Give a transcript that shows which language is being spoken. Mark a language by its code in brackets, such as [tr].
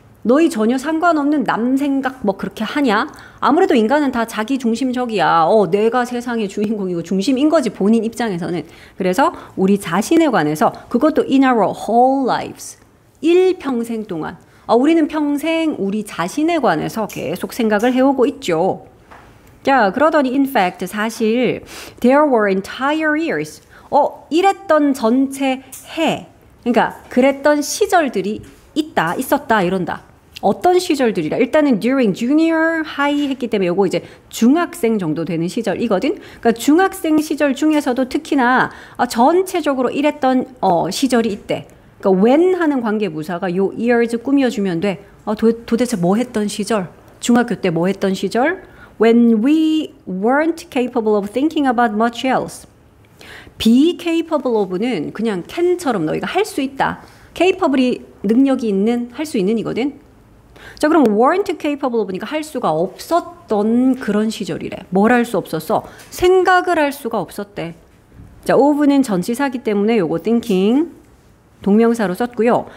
[ko] 너희 전혀 상관없는 남 생각 뭐 그렇게 하냐? 아무래도 인간은 다 자기 중심적이야. 내가 세상의 주인공이고 중심인 거지, 본인 입장에서는. 그래서 우리 자신에 관해서, 그것도 [en] in our whole lives, [ko] 일평생 동안 우리는 평생 우리 자신에 관해서 계속 생각을 해오고 있죠. 자, 그러더니 [en] in fact [ko] 사실 [en] there were entire years. [ko] 이랬던 전체 해. 그러니까 그랬던 시절들이 있었다 이런다. 어떤 시절들이라? 일단은 during junior high 했기 때문에 요거 이제 중학생 정도 되는 시절이거든. 그러니까 중학생 시절 중에서도 특히나 전체적으로 이랬던 시절이 있대. 그러니까 when 하는 관계부사가 요 years 꾸며주면 돼. 도대체 뭐 했던 시절? 중학교 때 뭐 했던 시절? [en] When we weren't capable of thinking about much else. [ko] be capable of는 그냥 can처럼 너희가 할 수 있다. capable이 능력이 있는, 할 수 있는 이거든. 자, 그럼 [en] weren't capable of [ko] 니까 할 수가 없었던 그런 시절이래. 뭘 할 수 없었어? 생각을 할 수가 없었대. 자, of는 전치사기 때문에 요거 thinking 동명사로 썼고요.